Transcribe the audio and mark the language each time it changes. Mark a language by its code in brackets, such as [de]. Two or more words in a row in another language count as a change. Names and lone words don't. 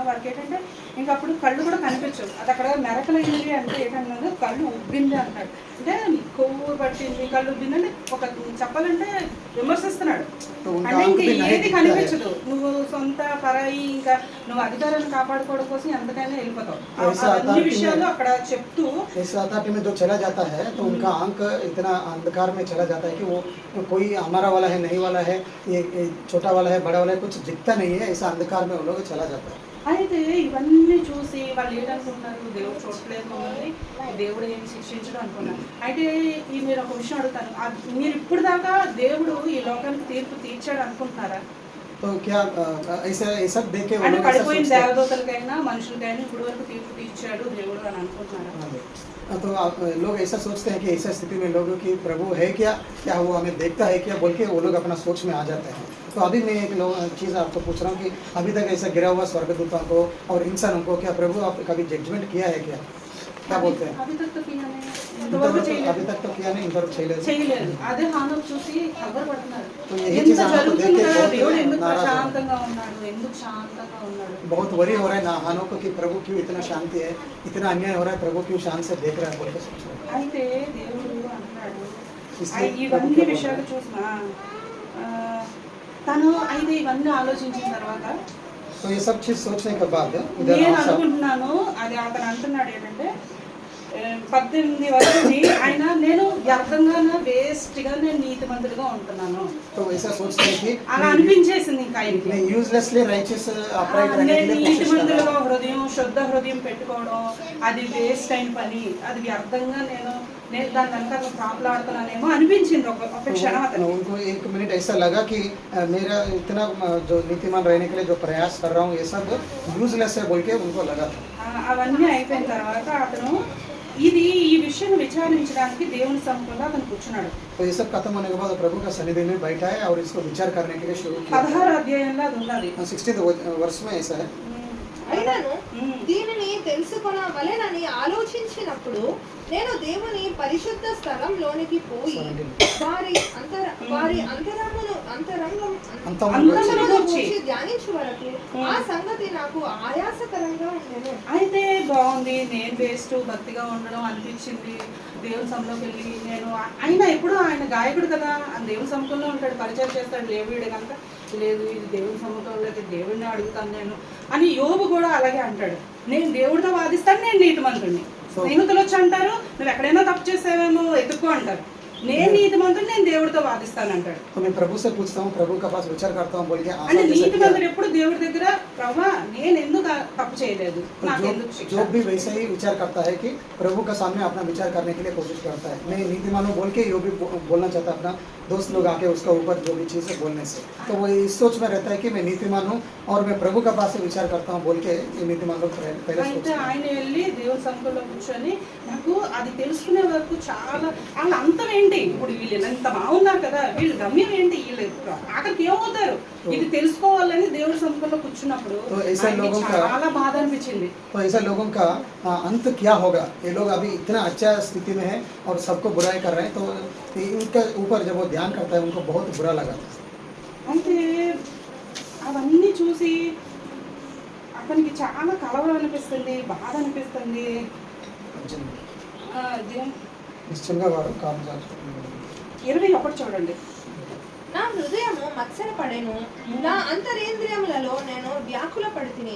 [te] వారికి ఏంటంటే ఇంకా అప్పుడు కళ్ళు కూడా కనిపించవు. అది అక్కడ మెరకలైంది అంటే ఏంటన్నాడు, కళ్ళు ఉబ్బింది అంటాడు. అంటే కొవ్వు పట్టింది, కళ్ళు ఉబ్బింది అంటే ఒక చెప్పాలంటే విమర్శిస్తున్నాడు. అంటే ఇంకా ఏది కనిపించదు. నువ్వు సొంత పరాయి ఇంకా నువ్వు అధికారాన్ని కాపాడుకోవడం కోసం ఎంతకైనా వెళ్ళిపోతావు. అన్ని విషయాలు అక్కడ చెప్తూ [hi] इस अथॉरिटी में जो चला जाता है तो उनका आंख इतना अंधकार में चला जाता है कि वो कोई हमारा वाला है नहीं वाला है, ये छोटा वाला है बड़ा वाला है, कुछ दिखता नहीं है। ऐसा अंधकार में वो लोग चला जाता है। [te] అయితే ఇవన్నీ చూసి వాళ్ళు ఏంటనుకుంటున్నారు, దేవుడు చూడలేదు మమ్మల్ని, దేవుడు ఏమి శిక్షించడం అనుకున్నారు. అయితే ఈ మీరు ఒక విషయం అడుగుతాను, మీరు ఇప్పుడు దాకా దేవుడు ఈ లోకానికి తీర్పు తీర్చాడు అనుకుంటున్నారా? [hi] तो क्या ऐसा देख के [te] అంటే పడిపోయిన దేవదూతలకైనా మనుషులకైనా ఇప్పుడు వరకు తీర్పు తీర్చాడు దేవుడు అని అనుకుంటున్నారా? [hi] तो लोग ऐसा सोचते हैं कि ऐसा स्थिति में लोगों की प्रभु है क्या वो हमें देखता है क्या बोल के वो लोग अपना सोच में आ जाते हैं। तो अभी मैं एक चीज़ आपको पूछ रहा हूँ कि अभी तक ऐसा गिरा हुआ स्वर्गदूतों को और इंसानों को क्या प्रभु आप कभी जजमेंट किया है क्या बोलते हैं? [te] అవి తక్కువ [hi] अभी तक तो किया नहीं, इंतवరకు [te] చేయలేదు. అదే హానోకు చూసి కలవరపడుతున్నారు. [hi] तो यही [te] ఎంత [hi] चीज़ हमको देख [te] జరుగుతుంది [hi] के [te] కదా, దేవుడు [hi] बहुत [te] ఎందుకు [hi] नाराज हो [te] ప్రశాంతంగా ఉన్నాడు, ఎందుకు శాంతంగా ఉన్నాడు? [hi] बहुत वरी हो रहा है ना हानों को कि प्रभु क्यों इतना शांति है, इतना अन्याय हो रहा है, प्रभु क्यों शांत से देख रहा है बोल के सोच रहे हैं। [te] అయితే దేవుడు అంటున్నాడు [hi] इसलिए [te] ఇవన్నీ విషయాలు చూసినా తను అయితే ఇవన్నీ ఆలోచించిన తర్వాత [hi] तो ये सब चीज़ सोचने के बाद इधर [te] నేను [hi] आप सब [te] అనుకుంటున్నాను, అది అతను అంటున్నాడు ఏంటంటే 18 వరకు ఆయన నేను వ్యర్థంగా వేస్ట్గా నేను నీతిమంతుడిగా ఉంటున్నాను. [hi] तो ऐसा सोचते हैं कि [te] అలా అనిపించేసింది ఇంకా ఆయనకి. [hi] मैं [en] uselessly righteous upright [hi] रहने के [te] నేను [hi] लिए कोशिश कर रहा [te] నీతిమంతులుగా [hi] हूं। [te] హృదయం శుద్ధ హృదయం పెట్టుకోవడం అది వేస్ట్ అయిన పని, అది వ్యర్థంగా నేను దాని వెనక ప్రాప్లాడుతున్నానేమో అనిపించింది ఒక క్షణం అతను. [hi] उनको 1 मिनट ऐसा लगा कि मेरा इतना जो नीतिमान रहने के लिए जो प्रयास कर रहा हूँ ये सब यूजलेस है बोल के उनको लगा था। [te] అవన్నీ అయిపోయిన తర్వాత అతను ఈ విషయం విచారించడానికి దేవుని సముఖంలో అతను కూర్చున్నాడు. [hi] तो ये सब खत्म होने के बाद प्रभु का सन्निधि में बैठा है और इसको विचार करने के लिए शुरू किया। [te] 16వ అధ్యాయంలో అది ఉన్నది. [hi] 16th वर्ष में ऐसा है। [te] అయినను దీనిని తెలుసుకొనవలెనని ఆలోచించినప్పుడు నేను దేవుని పరిశుద్ధ స్థలంలోనికి పోయి వారి అంతరంగమును గూర్చి ధ్యానించు వరకు ఆ సంగతి నాకు ఆయాసకరంగా ఉండెను. అయితే బాగుంది, నేను వేస్ట్ భక్తిగా ఉండడం అనిపించింది. దేవుని సముఖంలోకి వెళ్ళి నేను అయినా ఎప్పుడు ఆయన గాయకుడు కదా, దేవుని సముఖంలో ఉంటాడు, పరిచయం చేస్తాడు. లేవీడు కనుక లేదు ఇది దేవుని సముఖంలోకి దేవుడిని అడుగుతాను నేను అని యోబు కూడా అలాగే అంటాడు. నేను దేవుడితో వాదిస్తాను, నేను నీతిమంతుడిని. స్నేహితులు వచ్చి అంటారు నువ్వు ఎక్కడైనా తప్పు చేసావేమో ఎత్తుక్కో అంటారు. నేను నీతిమంతుడు, నేను దేవుడితో వాదిస్తాను అంటాడు. [hi] तो मैं प्रभु से पूछता हूँ, प्रभु के पास विचार करता हूँ बोल के [te] అంటే నీతిమంతుడు ఎప్పుడు దేవుడి దగ్గర ప్రభా నేను ఎందుకు తప్పు చేయలేదు, నాకు ఎందుకు శిక్ష? [hi] जो भी वैसे ही विचार करता है कि प्रभु का सामने अपना विचार करने के लिए कोशिश करता है। मैं नीतिमान हूँ बोल के यो भी बोलना चाहता है अपना दोस्त लोग आके उसका ऊपर जो भी चीज़ है बोलने से। तो वो इस सोच में रहता है कि मैं नीतिमान हूँ और मैं प्रभु का पास से विचार करता हूँ बोल के ये नीतिमान लोग पहले [te] అయితే ఆయన వెళ్ళి దేవుని సముఖంలో కూర్చొని నాకు అది తెలుసుకునే వరకు చాలా వాళ్ళ అంతం ఏంటి, ఇప్పుడు వీళ్ళు ఎంత బాగున్నారు కదా, వీళ్ళు గమ్యం ఏంటి, వీళ్ళు ఆఖరికి ఏమవుతారు, ఇది తెలుసుకోవాలని దేవుడి సముఖంలో కూర్చున్నప్పుడు [hi] तो ऐसे लोगों का [te] చాలా బాధ అనిపించింది. [hi] तो ऐसा लोगों का अंत क्या होगा? ये लोग अभी इतना अच्छा स्थिति में है और सबको बुराई कर रहे हैं, तो इनके ऊपर जब वो ध्यान करता है उनको बहुत बुरा लगा था। [te] అంటే అవన్నీ చూసి అతనికి చాలా కలవరం అనిపిస్తుంది, బాధ అనిపిస్తుంది. నిశ్చయంగా వారు కాలం 21 చూడండి. నా హృదయము మత్సర పడెను, నా అంతరేంద్రియములలో నేను వ్యాకుల పడితిని.